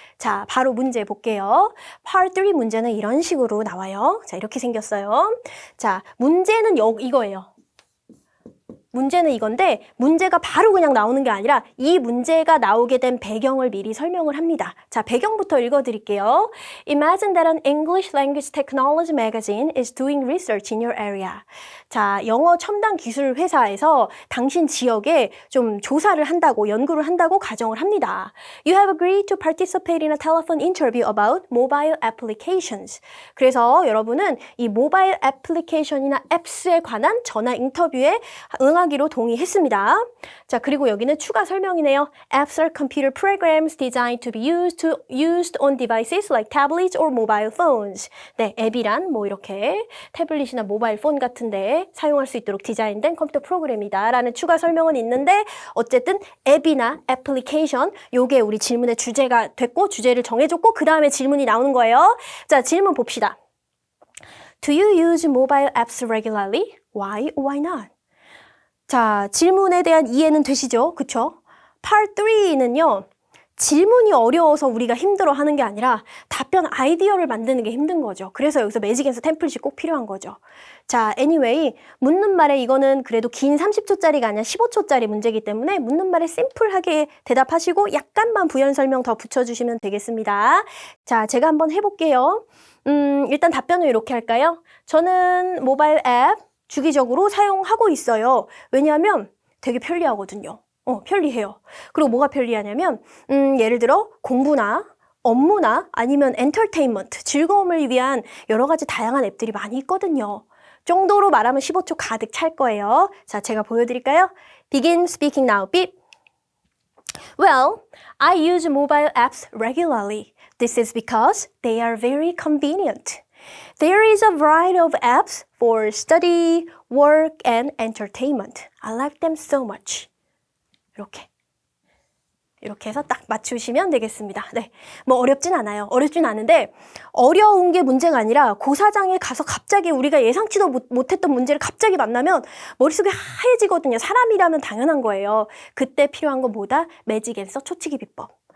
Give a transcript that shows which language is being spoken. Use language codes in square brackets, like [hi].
[ko] 자, 바로 문제 볼게요. Part 3 문제는 이런 식으로 나와요. 자, 이렇게 생겼어요. 자, 문제는 이거예요. 문제는 이건데 문제가 바로 그냥 나오는 게 아니라 이 문제가 나오게 된 배경을 미리 설명을 합니다. 자, 배경부터 읽어드릴게요. [en] Imagine that an English language technology magazine is doing research in your area. [ko] 자, 영어 첨단 기술 회사에서 당신 지역에 좀 조사를 한다고, 연구를 한다고 가정을 합니다. [en] You have agreed to participate in a telephone interview about mobile applications. [ko] 그래서 여러분은 이 모바일 애플리케이션이나 앱스에 관한 전화 인터뷰에 응하기로 동의했습니다. 자, 그리고 여기는 추가 설명이네요. [en] Apps are computer programs designed to be used on devices like tablets or mobile phones. [ko] 네, 앱이란 뭐 이렇게 태블릿이나 모바일 폰 같은데 사용할 수 있도록 디자인된 컴퓨터 프로그램이다 라는 추가 설명은 있는데 어쨌든 앱이나 애플리케이션 요게 우리 질문의 주제가 됐고 주제를 정해줬고 그 다음에 질문이 나오는 거예요. 자, 질문 봅시다. [en] Do you use mobile apps regularly? Why or why not? [ko] 자, 질문에 대한 이해는 되시죠? 그쵸? Part 3는요. 질문이 어려워서 우리가 힘들어하는 게 아니라 답변 아이디어를 만드는 게 힘든 거죠. 그래서 여기서 매직 앤서 템플릿이 꼭 필요한 거죠. 자, anyway, 묻는 말에 이거는 그래도 긴 30초짜리가 아니라 15초짜리 문제이기 때문에 묻는 말에 심플하게 대답하시고 약간만 부연 설명 더 붙여주시면 되겠습니다. 자, 제가 한번 해볼게요. 일단 답변을 이렇게 할까요? 저는 모바일 앱 주기적으로 사용하고 있어요. 왜냐하면 되게 편리하거든요. 편리해요. 그리고 뭐가 편리하냐면 예를 들어 공부나 업무나 아니면 엔터테인먼트, 즐거움을 위한 여러 가지 다양한 앱들이 많이 있거든요. 정도로 말하면 15초 가득 찰 거예요. 자, 제가 보여드릴까요? [en] Begin speaking now. Beep. Well, I use mobile apps regularly. This is because they are very convenient. There is a variety of apps for study, work, and entertainment. I like them so much. [ko] 이렇게 해서 딱 맞추시면 되겠습니다. 네, 뭐 어렵진 않아요. 어렵진 않은데 어려운 게 문제가 아니라 고사장에 가서 갑자기 우리가 예상치도 못했던 문제를 갑자기 만나면 머릿속이 하얘지거든요. 사람이라면 당연한 거예요. 그때 필요한 건 뭐다? 매직 앤서 초치기 비법.